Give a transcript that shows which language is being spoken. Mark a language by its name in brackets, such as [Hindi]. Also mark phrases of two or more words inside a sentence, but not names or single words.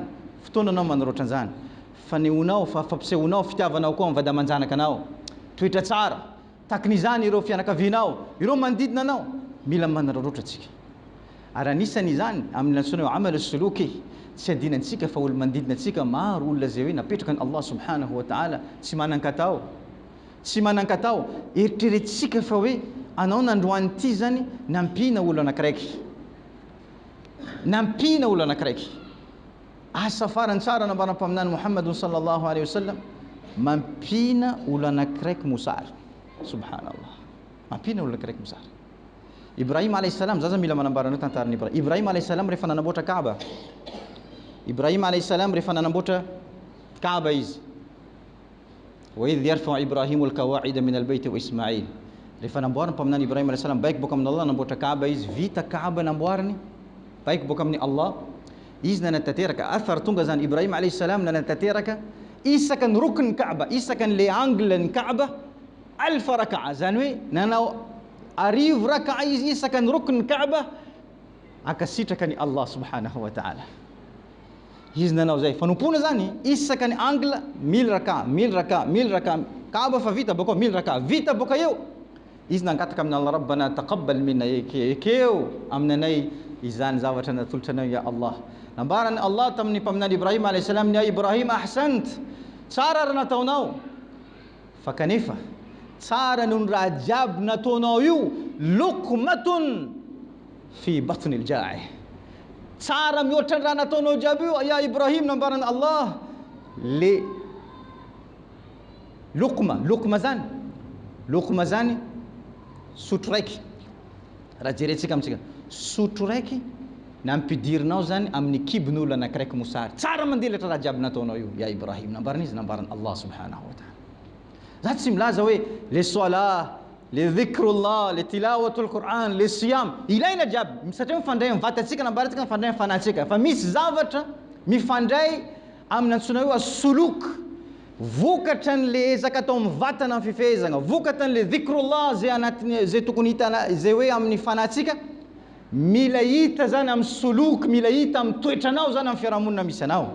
[Malagasy] Fotoananao manarotran zany. Faneonao, fampisehoanao fitiavanao koa amin'ny vadamanjanaka anao. Toetra tsara, takin'izany ireo fianakavianao, ireo manodidina anao, mila manararaotra antsika. Ary anisan'izany amin'ny antsoina hoe [Arabic] عمل سلوكي, [Malagasy] tsy adinantsika fa olo manodidina antsika maro olona zay hoe napetraka ny [Arabic] الله سبحانه وتعالى [Malagasy] tsy manan-katao. Tsy manan-katao, eritreretintsika fa hoe anao nandroany ty zany nampina olo anakiraiky. Nampina olo anakiraiky. Asa farany tsara nambaram-paminany Muhammadun [Arabic] صلى الله عليه وسلم, [Malagasy] mampina olo anakiraiky mosary. Subhanallah. Mampina olo anakiraiky mosary. Ibrahim [Arabic] عليه السلام, [Malagasy] zaza mila manambara anao tantaran'i Ibrahim. Ibrahim [Arabic] عليه السلام [Malagasy] rehefa nanamboatra Kaaba. Ibrahim [Arabic] عليه السلام [Malagasy] rehefa nanamboatra Kaaba izy. [Arabic] وإذ يرفع إبراهيم القواعد من البيت وإسماعيل. [Malagasy] Rehefa namboariny mpaminany Ibrahim [Arabic] عليه السلام, [Malagasy] baik boka amin'ny Allah namboatra Kaaba izy, vita Kaaba namboariny, baik boka amin'ny Allah. Izy nanatateraka athar tonga zany Ibrahim [Arabic] عليه السلام [Malagasy] nanatateraka isakan [Arabic] ركن الكعبة, [Malagasy] isakan le angle ny Kaaba 1000 raka'a, zany hoe nanao arivo raka'a izy isakan [Arabic] ركن الكعبة [Malagasy] akasitraka ny [Arabic] الله سبحانه وتعالى. [Malagasy] Izy nanao zay fanompona zany isakan angle 1000 raka'a, 1000 raka'a, 1000 raka'a. Kaaba fa vita boka 1000 raka'a, vita boka eo. Izy nangataka amin'ny Allah, [Arabic] ربنا تقبل منا, [Malagasy] ekeo aminanay izany zavatra natolotra anao ya Allah. Nambarany Allah tamin'ny mpaminany Ibrahim [Arabic] عليه السلام, يا إبراهيم أحسنت, [Malagasy] tsara raha nataonao, fa kanefa tsara noho ny raha jiaby nataonao io [Arabic] لقمة في بطن الجائع. [Malagasy] Tsara mihoatra ny raha nataonao jiaby io [Arabic] يا إبراهيم, [Malagasy] nambarany Allah, le luqma zany, luqma zany sotro raiky. Raha jerentsika amintsika, sotro raiky nampidirinao zany amin'ny kibin'olo anakiraiky mosary. Tsara mandelatra raha jiaby nataonao io [Arabic] يا إبراهيم, [Malagasy] nambarany izy, nambarany [Arabic] الله سبحانه وتعالى. [Malagasy] Zany tsy milaza hoe le salah, le dhikrullah, le [Arabic] تلاوة القرآن, [Malagasy] le siyam, ilaina jiaby satria mifandray amin'ny vatantsika, nambarantsika mifandray amin'ny fanahintsika. Fa misy zavatra mifandray amin'ny antsoina hoe as-suluk, vokatra le ezaka atao amin'ny vatana amin'ny fifehezana, vokatra le dhikrullah zay anatiny zay tokony hita zay hoe amin'ny fanahintsika, mila hita zany amin'ny suluk, mila hita amin'ny toetranao zany amin'ny fiarahamonina misy anao.